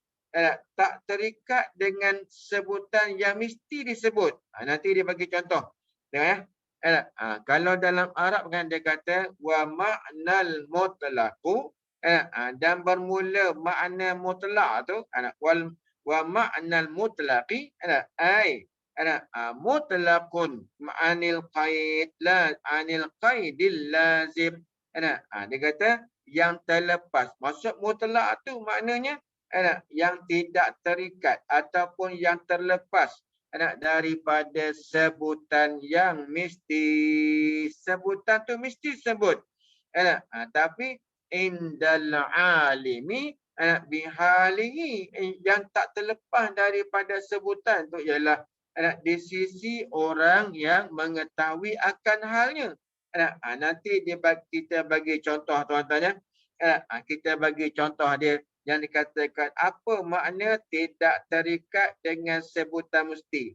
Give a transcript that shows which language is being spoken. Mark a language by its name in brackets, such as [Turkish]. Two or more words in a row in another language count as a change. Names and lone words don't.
[Malay] Tak terikat dengan sebutan yang mesti disebut. Nanti dia bagi contoh. Tengok ya. Kalau dalam Arab kan dia kata [Arabic] ومعنى المطلق [Malay] dan bermula makna mutlak tu [Arabic] ومعنى المطلق أي مطلق عن القيد لا عن القيد اللازم. [Malay] Dia kata yang terlepas. Maksud mutlak tu maknanya yang tidak terikat ataupun yang terlepas daripada sebutan yang mesti. Sebutan tu mesti sebut. Tapi [Arabic] عند العالم بحاله [Malay] yang tak terlepas daripada sebutan tu ialah di sisi orang yang mengetahui akan halnya. Nanti kita bagi contoh tuan-tuan ya. Kita bagi contoh dia yang dikatakan apa makna tidak terikat dengan sebutan mesti.